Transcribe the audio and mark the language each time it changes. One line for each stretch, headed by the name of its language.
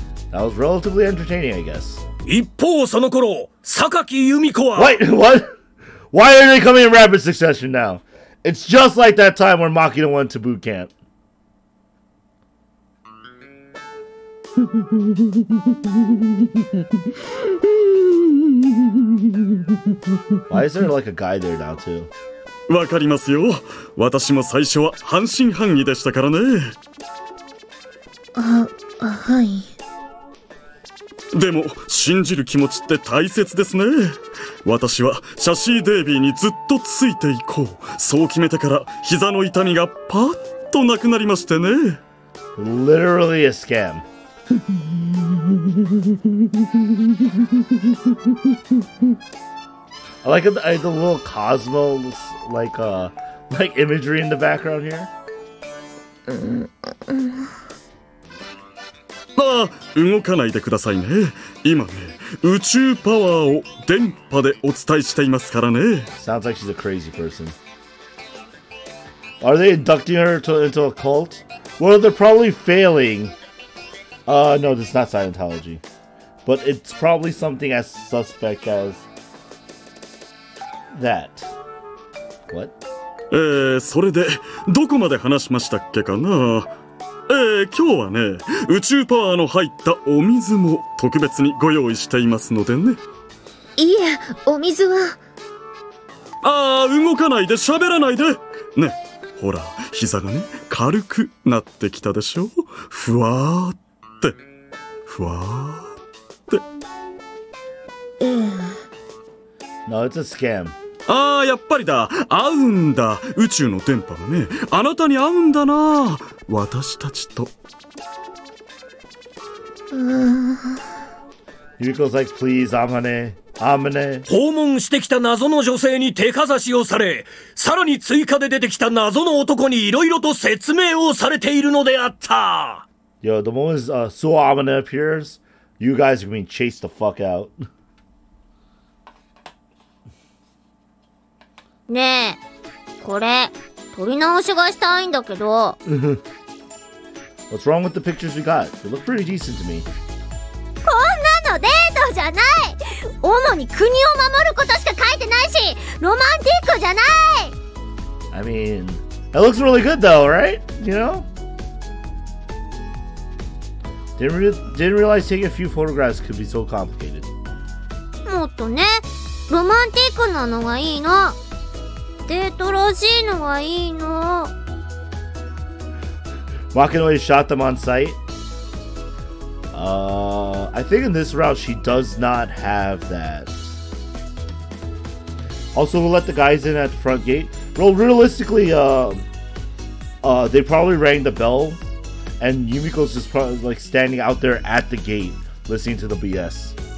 English: That was relatively entertaining, I guess.
Japanese: 一方その頃、榊由美子は
English: What? Why are they coming in rapid succession now? It's just like that time when Makina went to boot camp. Why is there like a guy there now too?
Japanese: わかりますよ。私も最初は半信半疑でしたからね。はい。でも信じる気持ちって大切ですね。私はシャシーデイビーにずっとついていこう、そう決めてから膝の痛みがパッとなくなりましてね。
English: Literally a scam. I like the little Cosmos like imagery in the background here.
Japanese: ああ、動かないでくださいね。今ね、宇宙パワーを電波でお伝えしていますからね。
English: Sounds like she's a crazy person. Are they inducting her into a cult? Well, they're probably failing. No, this is not Scientology. But it's probably something as suspect as that. What?
Japanese: それでどこまで話しましたっけかな。今日はね、宇宙パワーの入ったお水も特別にご用意していますのでね。いえ、お水は。ああ、動かないで喋らないで。ね、ほら、膝がね、軽くなってきたでしょ。ふわーって、ふわーって。
English: No, it's a scam.
Japanese: ああ、やっぱりだ。合うんだ。宇宙の電波がね、あなたに合うんだな。私たちと。
English: Yuriko's like, please, Amane.
Japanese: 訪問してきた謎の女性に手かざしをされ、さらに追加で出てきた謎の男にいろいろと説明をされているのであった。
English: Yo, the moment So Amane appears, you guys are being chased the fuck out.
Japanese: ねえ、これ撮り直しがしたいんだけど。
English: What's wrong with the pictures we got? They look pretty decent to me.
Japanese: こんなのデートじゃない。主に国を守ることしか書いてないし、ロマンティックじゃない。
English: I mean, that looks really good though, right? You know? Didn't realize taking a few photographs could be so complicated.
Japanese: もっとね、ロマンティックなのがいいの。デートらしいのがいいの。
English: Makinoe shot them on sight. I think in this route she does not have that. Also, we'll let the guys in at the front gate. Well, realistically, they probably rang the bell, and Yumiko's just probably like standing out there at the gate, listening to the BS.